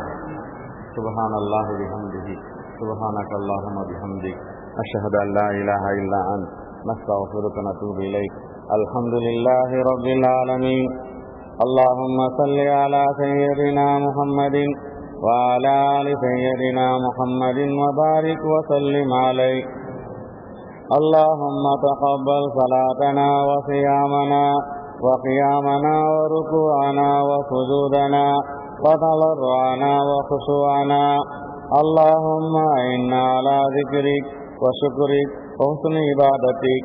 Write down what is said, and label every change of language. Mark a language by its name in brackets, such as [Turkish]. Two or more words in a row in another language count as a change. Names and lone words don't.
[Arabic] سبحان الله وبحمده سبحانك اللهم وبحمدك أشهد أن لا إله إلا أنت نستغفرك ونتوب إليك. الحمد لله رب العالمين. اللهم صل على سيدنا محمد وعلى آل سيدنا محمد وبارك وسلم عليه. اللهم تقبل صلاتنا وصيامنا وقيامنا وركوعنا وسجودنا وتضرعنا وخشوعنا. اللهم إنا على ذكرك وشكرك وحسن عبادتك.